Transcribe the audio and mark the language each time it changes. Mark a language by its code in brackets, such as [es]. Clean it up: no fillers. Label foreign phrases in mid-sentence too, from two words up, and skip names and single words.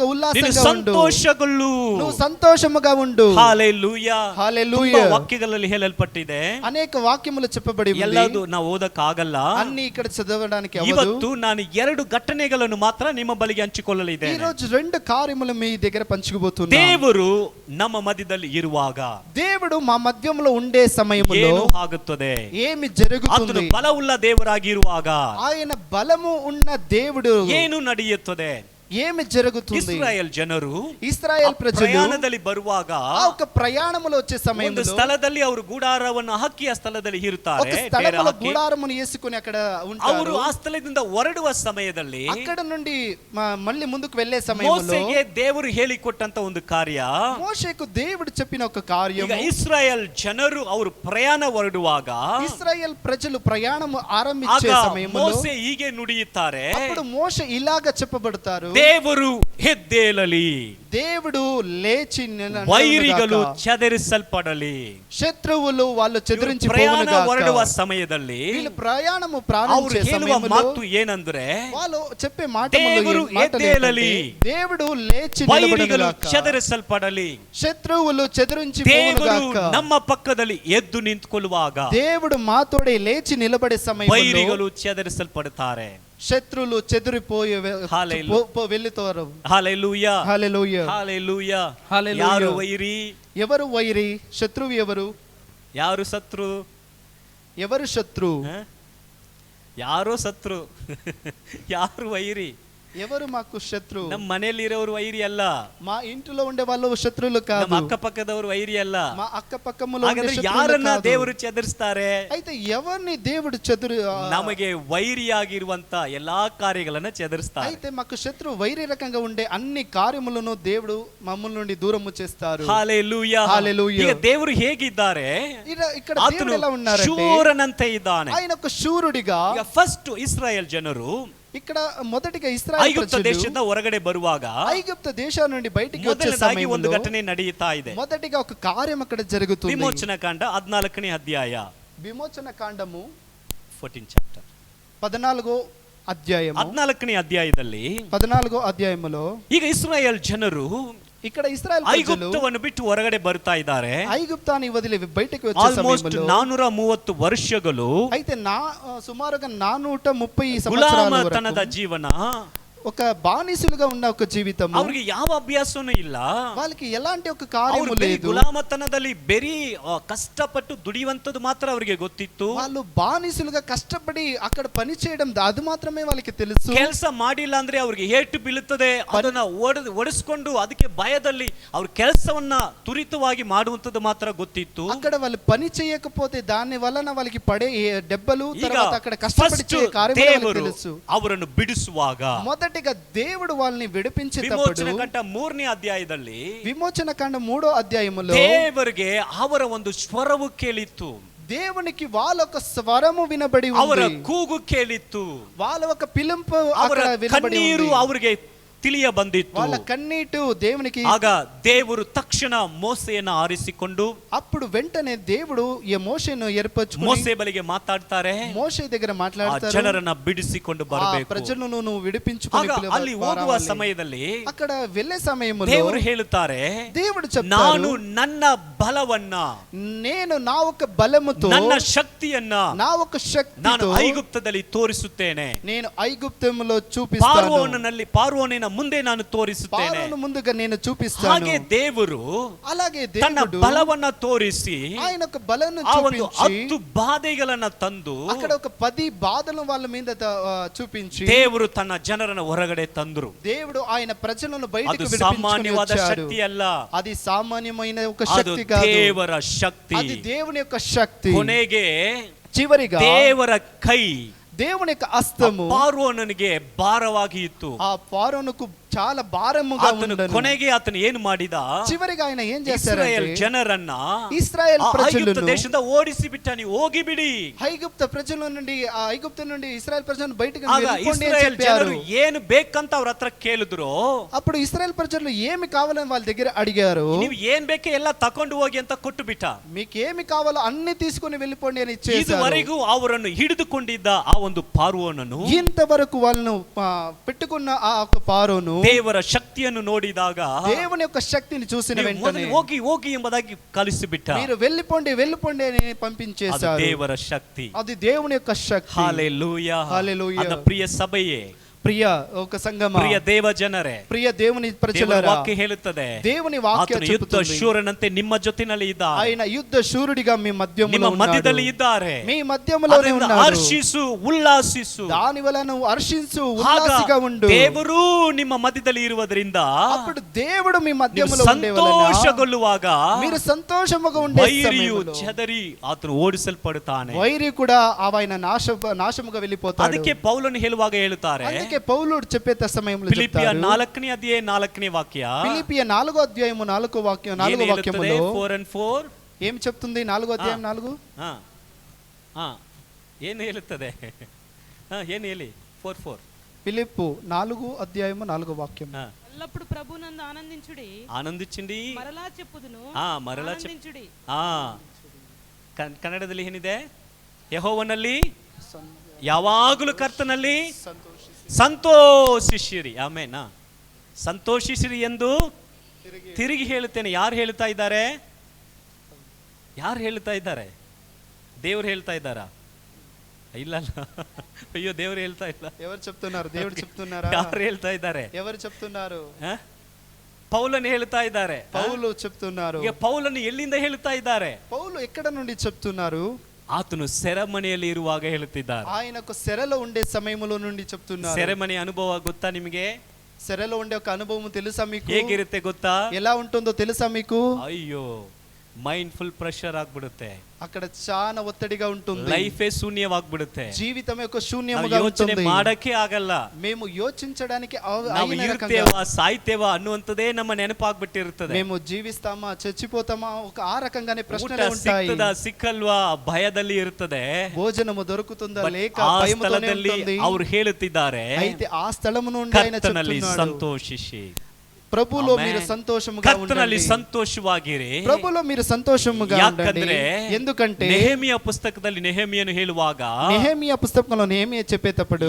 [kn] ನೀನು [te] ఉల్లాసంగా ఉండు, [kn] ಸಂತೋಷಗೊಳ್ಳು. [te] నువ్వు సంతోషముగా ఉండు. [kn] ಹಲ್ಲೆಲೂಯಾ. [te] హల్లెలూయా. [kn] ತುಂಬಾ ವಾಕ್ಯಗಳಲ್ಲಿ ಹೇಳಲ್ಪಟ್ಟಿದೆ. [te] అనేక వాక్యములు చెప్పబడి ఉంది. [kn] ಎಲ್ಲದೂ ನಾವು ಓದಕ್ಕಾಗಲ್ಲ. [te] అన్ని ఇక్కడ చదవడానికి అవ్వదు. [kn] ಇವತ್ತು ನಾನು 2 ಘಟನೆಗಳನ್ನು ಮಾತ್ರ ನಿಮ್ಮ ಬಳಿಗೆ ಹಂಚಿಕೊಳ್ಳಲಿದೆ. [te] ఈ రోజు 2 కార్యములు మీ దగ్గర పంచుకోబోతున్నా. [kn] ದೇವರು ನಮ್ಮ ಮಧ್ಯದಲ್ಲಿ ಇರುವಾಗ [te] దేవుడు మా మధ్యములో ఉండే సమయములో [kn] ಏನು ಆಗುತ್ತದೆ? [te] ఏమి [kn] ಆತನು [te] జరుగుతుంది? [kn] ಬಲವುಳ್ಳ ದೇವರಾಗಿರುವಾಗ [te] ఆయన బలము ఉన్న దేవుడు [kn] ಏನು ನಡೆಯುತ್ತದೆ? [te] ఏమి జరుగుతుంది? [kn] ಇಸ್ರಾಯೇಲ್ ಜನರು [te] ఇశ్రాయేల్ ప్రజలు [kn] ಪ್ರಯಾಣದಲ್ಲಿ ಬರುವಾಗ [te] ఆ ఒక ప్రయాణములో వచ్చే [kn] ಒಂದು [te] సమయంలో [kn] ಸ್ಥಳದಲ್ಲಿ ಅವರು ಗುಡಾರವನ್ನು ಹಾಕಿ ಆ ಸ್ಥಳದಲ್ಲಿ [te] ఒక [kn] ಇರುತ್ತಾರೆ. [te] స్థలంలో గుడారమును వేసుకుని అక్కడ [kn] ಅವರು [te] ఉంటారు. [kn] ಆ ಸ್ಥಳದಿಂದ ಹೊರಡುವ ಸಮಯದಲ್ಲಿ [te] అక్కడ నుండి మళ్ళీ ముందుకు వెళ్లే సమయంలో [kn] ಮೋಸೆಗೆ ದೇವರು ಹೇಳಿಕೊಟ್ಟಂತ ಒಂದು ಕಾರ್ಯ, [te] మోషేకు దేవుడు చెప్పిన ఒక కార్యం, [kn] ಈಗ ಇಸ್ರಾಯೇಲ್ ಜನರು ಅವರು ಪ್ರಯಾಣ ಹೊರಡುವಾಗ [te] ఇశ్రాయేల్ ప్రజలు ప్రయాణము ఆరంభించే [kn] ಆಗ [te] సమయంలో [kn] ಮೋಸೆ ಹೀಗೆ ನುಡಿಯುತ್ತಾರೆ, [te] అప్పుడు మోషే ఇలాగ చెప్పబడతారు, [kn] ದೇವರು ಎದ್ದೇಳಲಿ, [te] దేవుడు లేచి [kn] ವೈರಿಗಳು ಚದರಿಸಲ್ಪಡಲಿ. [te] శత్రువులు వాళ్ళు చెదిరించి [kn] ಪ್ರಯಾಣ ಹೊರಡುವ ಸಮಯದಲ್ಲಿ [te] వీళ్ళు ప్రయాణము [kn] ಅವರು [te] ప్రారంభించే [kn] ಹೇಳುವ [te] సమయంలో [kn] ಮಾತು ಏನಂದ್ರೆ, [te] వాళ్ళు చెప్పే [kn] ದೇವರು ಎದ್ದೇಳಲಿ, [te] దేవుడు లేచి [kn] ವೈರಿಗಳು [te] నిలబడునుగాక, [kn] ಚದರಿಸಲ್ಪಡಲಿ. [te] శత్రువులు చెదిరించి [kn] ದೇವರು [te] పోవునుగాక. [kn] ನಮ್ಮ ಪಕ್ಕದಲ್ಲಿ ಎದ್ದು ನಿಂತುಕೊಳ್ಳುವಾಗ [te] దేవుడు మాతోడే లేచి నిలబడే సమయంలో [kn] ವೈರಿಗಳು ಚದರಿಸಲ್ಪಡುತ್ತಾರೆ. [te] శత్రువులు చెదిరిపోయి హల్లెలూయా. వెళ్తారు. హల్లెలూయా, హల్లెలూయా. హల్లెలూయా. హల్లెలూయా. [kn] ಯಾರು ವೈರಿ? [te] ఎవరు వైరి? శత్రువు ఎవరు? [kn] ಯಾರು ಸತ್ರು? [te] ఎవరు శత్రు? [kn] ಯಾರೋ ಸತ್ರು. ಯಾರು ವೈರಿ? [te] ఎవరు మాకు శత్రు? [kn] ನಮ್ಮ ಮನೆಯಲ್ಲಿ ಇರೋರು ವೈರಿ ಅಲ್ಲ, [te] మా ఇంటిలో ఉండే వాళ్ళు శత్రువులు [kn] ನಮ್ಮ [te] కాదు, [kn] ಅಕ್ಕಪಕ್ಕದವರು ವೈರಿ ಅಲ್ಲ. [te] మా అక్క పక్కములో ఉండే [kn] ಹಾಗಾದ್ರೆ [te] శత్రువులు [kn] ಯಾರನ್ನ [te] కాదు. [kn] ದೇವರು ಚದರಿಸ್ತಾರೆ? [te] అయితే ఎవరిని దేవుడు చెదురు [kn] ನಮಗೆ ವೈರಿಯಾಗಿರುವಂತ ಎಲ್ಲಾ ಕಾರ್ಯಗಳನ್ನ ಚದರಿಸ್ತಾರೆ. [te] అయితే మాకు శత్రు వైరి రకంగా ఉండే అన్ని కార్యములను దేవుడు మమ్మల్ని నుండి దూరము చేస్తారు. [kn] ಹಲ್ಲೆಲೂಯಾ. [te] హల్లెలూయా. [kn] ಈಗ ದೇವರು ಹೇಗಿದ್ದಾರೆ? [te] ఇక్కడ [kn] ಆತನು [te] దేవుడు ఎలా ఉన్నారంటే [kn] ಶೂರನಂತೆ ಇದ್ದಾನೆ. [te] ఆయన ఒక శూరుడిగా. [kn] ಈಗ ಫಸ್ಟ್ ಇಸ್ರಾಯೇಲ್ ಜನರು [te] ఇక్కడ మొదటిగా ఇశ్రాయేలు [kn] ಐಗುಪ್ತ [te] ప్రజలు [kn] ದೇಶದಿಂದ ಹೊರಗಡೆ ಬರುವಾಗ [te] ఐగుప్త దేశం నుండి బయటికి వచ్చే [kn] ಮೊದಲನೇದಾಗಿ ಒಂದು [te] సమయంలో [kn] ಘಟನೆ ನಡೆಯುತ್ತಾ ಇದೆ. [te] మొదటిగా ఒక కార్యం అక్కడ జరుగుతుంది. [kn] ವಿಮೋಚನ ಕಾಂಡ 14ನೇ ಅಧ್ಯಾಯ, [te] విమోచన కాండము [en] 14th chapter, [te] 14వ అధ్యాయము. [kn] 14ನೇ ಅಧ್ಯಾಯದಲ್ಲಿ [te] 14వ అధ్యాయములో [kn] ಈಗ ಇಸ್ರಾಯೇಲ್ ಜನರು [te] ఇక్కడ ఇశ్రాయేలు ప్రజలు [kn] ಐಗುಪ್ತವನ್ನು ಬಿಟ್ಟು ಹೊರಗಡೆ ಬರ್ತಾ ಇದ್ದಾರೆ. [te] ఐగుప్తాన్ని వదిలి బయటికి వచ్చే [kn] ಆಲ್ಮೋಸ್ಟ್ [te] సమయంలో [kn] 430 ವರ್ಷಗಳು [te] అయితే సుమారుగా 430 [kn] ಗುಲಾಮತನದ [te] సంవత్సరాల [kn] ಜೀವನ, [te] ఒక బానిసలుగా ఉన్న ఒక జీవితం, [kn] ಅವ್ರಿಗೆ ಯಾವ ಅಭ್ಯಾಸನೂ ಇಲ್ಲ. [te] వాళ్ళకి ఎలాంటి ఒక కార్యము [kn] ಅವರು [te] లేదు. [kn] ಗುಲಾಮತನದಲ್ಲಿ ಬೆರಿ ಕಷ್ಟಪಟ್ಟು ದುಡಿಯುವಂತದ್ದು ಮಾತ್ರ ಅವರಿಗೆ ಗೊತ್ತಿತ್ತು. [te] వాళ్ళు బానిసలుగా కష్టపడి అక్కడ పని చేయడం అది మాత్రమే వాళ్ళకి తెలుసు. [kn] ಕೆಲಸ ಮಾಡಿಲ್ಲ ಅಂದ್ರೆ ಅವ್ರಿಗೆ ಏಟು ಬೀಳುತ್ತದೆ, ಅದನ್ನ ಒಡಿಸ್ಕೊಂಡು ಅದಕ್ಕೆ ಭಯದಲ್ಲಿ ಅವ್ರ ಕೆಲಸವನ್ನ ತುರಿತವಾಗಿ ಮಾಡುವಂತದ್ದು ಮಾತ್ರ ಗೊತ್ತಿತ್ತು. [te] అక్కడ వాళ్ళు పని చేయకపోతే దాని వలన వాళ్ళకి పడే దెబ్బలు, తర్వాత అక్కడ కష్టపడి చేసే కార్యము తెలుసు. [kn] ಅವರನ್ನು ಬಿಡಿಸುವಾಗ [te] మొదటిగా దేవుడు వాళ్ళని విడిపించేటప్పుడు [kn] ವಿಮೋಚನ ಕಂಡ 3ನೇ ಅಧ್ಯಾಯದಲ್ಲಿ [te] విమోచన కాండ 3వ అధ్యాయములో [kn] ದೇವರಿಗೆ ಅವರ ಒಂದು ಸ್ವರವು ಕೇಳಿತ್ತು. [te] దేవునికి వాళ్ళ ఒక స్వరము వినబడి [kn] ಅವರ [te] ఉంది. [kn] ಕೂಗು ಕೇಳಿತ್ತು. [te] వాళ్ళ ఒక పిలుపు [kn] ಅವರ [te] అక్కడ వినబడి [kn] ಕಣ್ಣೀರು [te] ఉంది. [kn] ಅವರಿಗೆ ತಿಳಿಯ ಬಂದಿತ್ತು. [te] వాళ్ళ కన్నీటు దేవునికి. [kn] ಆಗ ದೇವರು ತಕ್ಷಣ ಮೋಸೆಯನ್ನು ಆರಿಸಿಕೊಂಡು [te] అప్పుడు వెంటనే దేవుడు ఈ మోషేను ఏర్పరచుకొని [kn] ಮೋಸೆ ಬಳಿಗೆ ಮಾತಾಡ್ತಾರೆ. [te] మోషే దగ్గర మాట్లాడతారు, [kn] ಜನರನ್ನ ಬಿಡಿಸಿಕೊಂಡು ಬರಬೇಕು. [te] ప్రజలను నువ్వు విడిపించుకొని [kn] ಅಲ್ಲಿ ಹೋಗುವ ಸಮಯದಲ್ಲಿ [te] అక్కడ వెళ్ళే సమయంలో [kn] ದೇವರು ಹೇಳುತ್ತಾರೆ, [te] దేవుడు చెప్తారు, [kn] ನಾನು ನನ್ನ ಬಲವನ್ನ, [te] నేను నా ఒక బలముతో, [kn] ನನ್ನ ಶಕ್ತಿಯನ್ನ [te] నా ఒక శక్తితో [kn] ನಾನು ಐಗುಪ್ತದಲ್ಲಿ ತೋರಿಸುತ್ತೇನೆ. [te] నేను ఐగుప్తులో చూపిస్తాను. [kn] ಪಾರ್ವೋನಿನ ಮುಂದೆ ನಾನು ತೋರಿಸುತ್ತೇನೆ. [te] ఫారోను ముందుగా నేను చూపిస్తాను. [kn] ಹಾಗೆ ದೇವರು [te] అలాగే [kn] ತನ್ನ [te] దేవుడు [kn] ಬಲವನ್ನ ತೋರಿಸಿ [te] ఆయన ఒక బలను [kn] ಆ ಒಂದು [te] చూపించి [kn] 10 ಬಾಧೆಗಳನ್ನ ತಂದು [te] అక్కడ ఒక 10 బాధలను వాళ్ళ మీద చూపించి [kn] ದೇವರು ತನ್ನ ಜನರನ್ನ ಹೊರಗಡೆ ತಂದ್ರು. [te] దేవుడు ఆయన ప్రజలను బయటకు [kn] ಅದು [te] విడిపించుకొని [kn] ಸಾಮಾನ್ಯವಾದ [te] వచ్చాడు. [kn] ಶಕ್ತಿ ಅಲ್ಲ, [te] అది సామాన్యమైన ఒక [kn] ಅದು [te] శక్తి కాదు, [kn] ದೇವರ ಶಕ್ತಿ. [te] అది దేవుని యొక్క శక్తి. [kn] ಕೊನೆಗೆ [te] చివరిగా [kn] ದೇವರ ಕೈ [te] దేవుని యొక్క హస్తము [kn] ಫಾರೋನನಿಗೆ ಭಾರವಾಗಿ ಇತ್ತು. [te] ఆ ఫారోనుకు చాలా భారముగా [kn] ಆತನು [te] ఉండను. [kn] ಕೊನೆಗೆ ಆತನು ಏನು ಮಾಡಿದ, [te] చివరిగా ఆయన ఏం [kn] ಇಸ್ರಾಯೇಲ್ [te] చేశారంటే [kn] ಜನರನ್ನ [te] ఇశ్రాయేల్ [kn] ಆ ಐಗುಪ್ತ [te] ప్రజలను [kn] ದೇಶದಿಂದ ಓಡಿಸಿ ಬಿಟ್ಟ, ನೀವು ಹೋಗಿ ಬಿಡಿ. [te] ఐగుప్త ప్రజల నుండి ఆ ఐగుప్తు నుండి ఇశ్రాయేల్ ప్రజలను బయటకు [kn] ಆಗ [te] వెళ్ళిపోండి అని [kn] ಇಸ್ರಾಯೇಲ್ [te] చెప్పారు. [kn] ಜನರು ಏನು ಬೇಕಂತ ಅವ್ರ ಹತ್ರ ಕೇಳಿದ್ರು. [te] అప్పుడు ఇశ్రాయేల్ ప్రజలు ఏమి కావాలని వాళ్ళ దగ్గర అడిగారు. [kn] ನೀವು ಏನ್ ಬೇಕೆ ಎಲ್ಲ ತಕೊಂಡು ಹೋಗಿ ಅಂತ ಕೊಟ್ಟು ಬಿಟ್ಟ. [te] మీకు ఏమి కావాలో అన్ని తీసుకొని వెళ్ళిపోండి అని ఇచ్చేశారు. [kn] ಇದುವರೆಗೂ ಅವರನ್ನು ಹಿಡಿದುಕೊಂಡಿದ್ದ ಆ ಒಂದು ಪಾರ್ವೋನನು, [te] ఇంతవరకు వాళ్ళను పెట్టుకున్న ఆ ఒక ఫారోను [kn] ದೇವರ ಶಕ್ತಿಯನ್ನು ನೋಡಿದಾಗ [te] దేవుని యొక్క శక్తిని చూసిన [kn] ನೀವು [te] వెంటనే [kn] ಮೊದಲು ಹೋಗಿ ಹೋಗಿ ಎಂಬುದಾಗಿ ಕಲಿಸಿಬಿಟ್ಟ. [te] మీరు వెళ్ళిపోండి వెళ్ళిపోండి అని [kn] ಅದು [te] పంపించేశారు. [kn] ದೇವರ ಶಕ್ತಿ. [te] అది దేవుని యొక్క శక్తి. హల్లెలూయా. హల్లెలూయా. [kn] ಅದ ಪ್ರಿಯ ಸಭೆಯೇ, [te] ప్రియ ఒక సంగమ, [kn] ಪ್ರಿಯ ದೇವ ಜನರೇ, [te] ప్రియ దేవుని [kn] ದೇವರ [te] ప్రజలారా, [kn] ವಾಕ್ಯ ಹೇಳುತ್ತದೆ, [te] దేవుని వాక్యం [kn] ಆತನು ಯುದ್ಧ [te] చెబుతుంది, [kn] ಶೂರನಂತೆ ನಿಮ್ಮ ಜೊತೆನಲ್ಲಿ ಇದ್ದಾರೆ, [te] ఆయన యుద్ధ శూరుడిగా మీ మధ్యములో [kn] ನಿಮ್ಮ [te] ఉన్నాడు. [kn] ಮಧ್ಯದಲ್ಲಿ ಇದ್ದಾರೆ. [te] మీ మధ్యములోనే [kn] ಅದರಿಂದ [te] ఉన్నాడు. [kn] ಹರ್ಷಿಸು, ಉಲ್ಲಾಸಿಸು. [te] దాని వలన నువ్వు హర్షించు, [kn] ಆಗ [te] ఉల్లాసిగా ఉండు. [kn] ದೇವರು ನಿಮ್ಮ ಮಧ್ಯದಲ್ಲಿ ಇರುವುದರಿಂದ [te] అప్పుడు దేవుడు మీ [kn] ನೀವು [te] మధ్యములో ఉండే వలన [kn] ಸಂತೋಷಗೊಳ್ಳುವಾಗ [te] మీరు సంతోషముగా ఉండే [kn] ವೈರಿಯು [te] సమయంలో [kn] చెదరి ಆತನು ಓಡಿಸಲ್ಪಡುತ್ತಾನೆ. [te] వైరి కూడా ఆయన నాశముగా వెళ్ళిపోతాడు. [kn] ಅದಕ್ಕೆ ಪೌಲನು ಹೇಳುವಾಗ ಹೇಳುತ್ತಾರೆ, [te] అందుకే పౌలుడు చెప్పే సమయంలో [kn] ಫಿಲಿಪಿಯ [te] చెప్తారు, [kn] 4ನೇ ಅಧ್ಯಾಯ 4ನೇ ವಾಕ್ಯ, [te] ఫిలిప్పియ 4వ అధ్యాయము 4వ వాక్యములో 4:4 ఏమి చెప్తుంది? 4వ అధ్యాయం 4 [kn] ಏನು ಹೇಳುತ್ತದೆ? ಏನು ಹೇಳಿ? 4:4 [te] ఫిలిప్పు 4వ అధ్యాయము 4వ వాక్యం. ఎల్లప్పుడు ప్రభునందు ఆనందించుడి, [kn] ಆನಂದಿಸಿಂಡಿ. [te] మరలా చెప్పుదును, [kn] ಮರಳ [te] ఆనందించుడి. [kn] ಕನ್ನಡದಲ್ಲಿ ಏನಿದೆ? ಯೆಹೋವನಲ್ಲಿ ಯಾವಾಗಲೂ ಕರ್ತನಲ್ಲಿ ಸಂತೋಷಿಸಿರಿ. ಆಮೇನ್. ಸಂತೋಷಿಸಿರಿ ಎಂದು ತಿರುಗಿ ಹೇಳುತ್ತೇನೆ. ಯಾರು ಹೇಳ್ತಾ ಇದ್ದಾರೆ? ಯಾರು ಹೇಳ್ತಾ ಇದ್ದಾರೆ? ದೇವರು ಹೇಳ್ತಾ ಇದ್ದಾರಾ? ಇಲ್ಲ ಅಲ್ಲ, ಅಯ್ಯೋ, ದೇವರು ಹೇಳ್ತಾ ಇಲ್ಲ. [te] ఎవరు చెప్తున్నారు? దేవుడు చెప్తున్నారా? [kn] ಯಾರು ಹೇಳ್ತಾ ಇದ್ದಾರೆ? [te] ఎవరు చెప్తున్నారు? [kn] ಪೌಲನು ಹೇಳ್ತಾ ಇದ್ದಾರೆ. [te] పౌలు చెప్తున్నారు. [kn] ಈಗ ಪೌಲನು ಎಲ್ಲಿಂದ ಹೇಳ್ತಾ ಇದ್ದಾರೆ? [te] పౌలు ఎక్కడ నుండి చెప్తున్నారు? [kn] ಆತನು ಸೆರೆಮನೆಯಲ್ಲಿ ಇರುವಾಗ ಹೇಳುತ್ತಿದ್ದಾರೆ. [te] ఆయనకు సెరలో ఉండే సమయంలో నుండి చెప్తున్నారు. [kn] ಸೆರೆಮನೆ ಅನುಭವ ಗೊತ್ತಾ ನಿಮಗೆ? [te] సెరలో ఉండే ఒక అనుభవం తెలుసా మీకు? [kn] ಹೇಗಿರುತ್ತೆ ಗೊತ್ತಾ? [te] ఎలా ఉంటుందో తెలుసా మీకు? [kn] ಅಯ್ಯೋ, [en] mind full pressure [kn] ಆಗ್ಬಿಡುತ್ತೆ. [te] అక్కడ చాలా ఒత్తిడిగా ఉంటుంది. [kn] ಲೈಫೇ ಶೂನ್ಯವಾಗ್ಬಿಡುತ್ತೆ. [te] జీవితం యొక్క [kn] ನಾವು [te] శూన్యముగా [kn] ಯೋಚನೆ [te] ఉంటుంది. [kn] ಮಾಡಕ್ಕೆ ಆಗಲ್ಲ. [te] మేము యోచించడానికి [kn] ನಾವು ಇರ್ತೇವಾ ಸಾಯ್ತೇವಾ ಅನ್ನುವಂಥದ್ದೇ ನಮ್ಮ ನೆನಪಾಗ್ಬಿಟ್ಟಿರುತ್ತದೆ. [te] మేము జీవిస్తామా చచ్చిపోతామా ఒక ఆ రకంగానే [kn] ಊಟ [te] ప్రశ్నలు ఉంటాయి. [kn] ಸಿಗ್ತದಾ ಸಿಕ್ಕಲ್ವಾ ಭಯದಲ್ಲಿ ಇರುತ್ತದೆ. [te] భోజనము దొరుకుతుందా లేక [kn] ಆ [te] భయముతోనే [kn] ಸ್ಥಳದಲ್ಲಿ [te] ఉంటుంది. [kn] ಅವರು ಹೇಳುತ್ತಿದ್ದಾರೆ, [te] అయితే ఆ స్థలము నుండి ఆయన [kn] ಕರ್ತನಲ್ಲಿ [te] చెప్తున్నాడు, [kn] ಸಂತೋಷಿಸಿ. [te] ప్రభులో [kn] ಆಮೆನ್. [te] మీరు సంతోషముగా [kn] ಕರ್ತನಲ್ಲಿ [te] ఉండండి. [kn] ಸಂತೋಷವಾಗಿರಿ. [te] ప్రభులో మీరు సంతోషముగా ఉండండి. [kn] ಯಾಕಂದ್ರೆ [te] ఎందుకంటే [kn] ನೆಹೆಮಿಯ ಪುಸ್ತಕದಲ್ಲಿ ನೆಹೆಮಿಯನ್ನು ಹೇಳುವಾಗ [te] నెహెమియా పుస్తకంలో నెహెమియా చెప్పేటప్పుడు